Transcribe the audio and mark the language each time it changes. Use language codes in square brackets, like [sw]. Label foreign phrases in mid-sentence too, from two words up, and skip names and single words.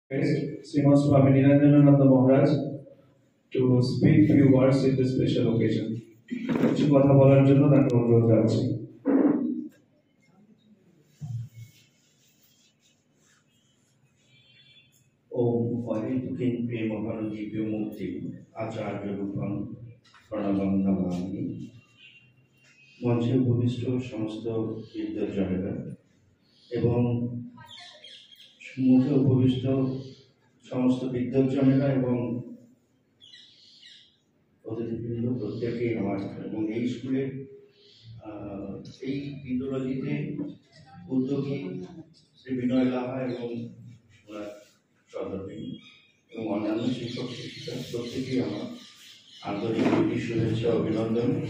[en] Srimad Swami Niranjanananda Maharaj to speak few words in this special occasion. [bn] কিছু কথা বলার জন্য তাকে অনুরোধ জানাচ্ছি। [sa] ओम अहेतुकीं प्रेमघन दिव्यमूर्ति आचार्य रूपम প্রণামং নমামি। [bn] মঞ্চে উপবিষ্ট সমস্ত বিদ্বজ্জনেরা এবং মুখে উপবিষ্ট সমস্ত বিদ্বজ্জনেরা এবং অতিথিবৃন্দ প্রত্যেকেই আমার এবং এই স্কুলের এই ইন্দ্রজিতে উদ্যোগী শ্রী বিনয় লাহা এবং সদরবিন এবং অন্যান্য শিক্ষক শিক্ষিকা প্রত্যেকেই আমার আন্তরিক শুভেচ্ছা অভিনন্দন।